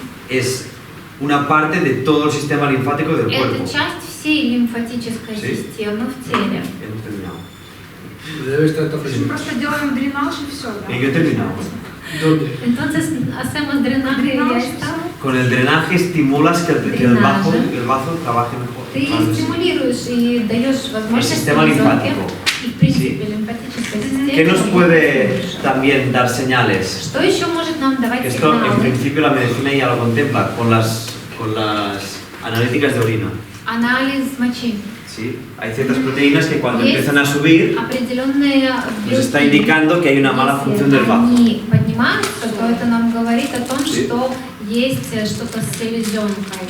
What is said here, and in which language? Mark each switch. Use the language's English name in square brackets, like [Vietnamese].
[Spanish] es una parte de todo el sistema linfático del [Russian] это [Spanish] cuerpo. [Russian] часть всей лимфатической [Spanish] Sí. [Russian] системы в теле. [Spanish] Hemos terminado. Debe estar esta [Russian] Мы [Spanish] presión. [Russian] просто делаем дренаж и все, да? [Spanish] Y yo he terminado. ¿Dónde? Entonces hacemos drenaje y ya está. Con el drenaje estimulas que el bazo trabaje mejor. [Russian] Ты [Spanish] Claro, sí. [Russian] стимулируешь и даешь возможность [Spanish] sistema [Russian] селезенке [Spanish] linfático. [Russian] и в принципе лимфатической системе. [Spanish] ¿Qué nos puede [Russian] стимулируешь. [Spanish] también dar señales? [Russian] Что еще может нам давать [Spanish] Que esto en [Russian] сигналы? [Spanish] principio la medicina ya lo contempla con las analíticas de orina. [Russian] Анализ мочи. [Spanish] ¿Sí? Hay ciertas proteínas que cuando [Russian] Есть [Spanish] empiezan a subir [Russian] определенные [Spanish] nos está [Russian] белки. [Spanish] indicando que hay una mala [Russian] Если [Spanish] función del bazo. [Russian] они поднимаются, то это нам говорит о том, [Spanish] Sí. [Russian] что есть что-то с селезенкой.